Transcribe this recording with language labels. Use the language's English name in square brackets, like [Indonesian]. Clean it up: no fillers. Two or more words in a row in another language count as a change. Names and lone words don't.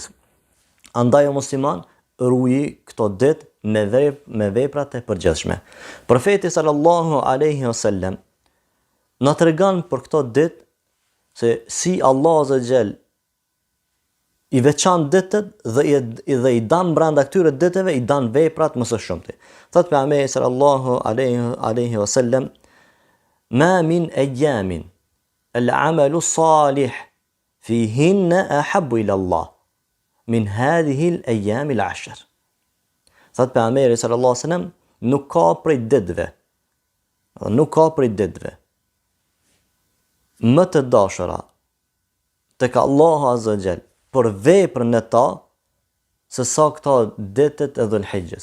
[Albanian] Andaj o musliman, ruji këto ditë me veprat e përgjithshme. Profeti [Arabic] صلى الله عليه وسلم [Albanian] na tregon për këto ditë se si [Arabic] الله عز وجل [Albanian] i veçan ditët dhe i dan brenda këtyre ditëve i dan veprat më së shumti. Thot pejgamberi [Arabic] صلى الله عليه وسلم: "ما من أيام العمل الصالح فيهن أحب إلى الله من هذه الأيام العشر." [Albanian] Thot pejgamberi [Arabic] صلى الله عليه وسلم, [Albanian] nuk ka prej ditëve më të dashura tek [Arabic] الله عز وجل [Albanian] për veprën e ta, se sa këta ditët e Dhul-Hijjes.